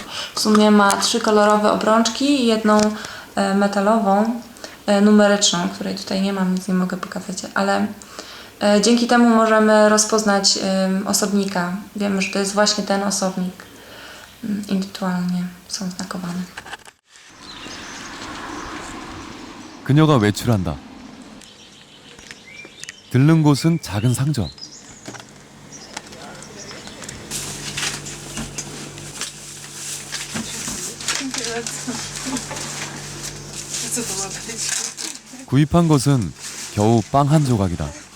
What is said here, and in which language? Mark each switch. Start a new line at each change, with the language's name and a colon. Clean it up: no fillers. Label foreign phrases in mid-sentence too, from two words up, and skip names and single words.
Polish: W sumie ma 3 kolorowe obrączki i jedną metalową, numeryczną, której tutaj nie mam, więc nie mogę pokazać, ale dzięki temu możemy rozpoznać osobnika. Wiemy, że to jest właśnie ten osobnik. Indywidualnie są znakowane.
Korean: 그녀가 외출한다. 들른 곳은 작은 상점. 구입한 것은 겨우 빵 한 조각이다.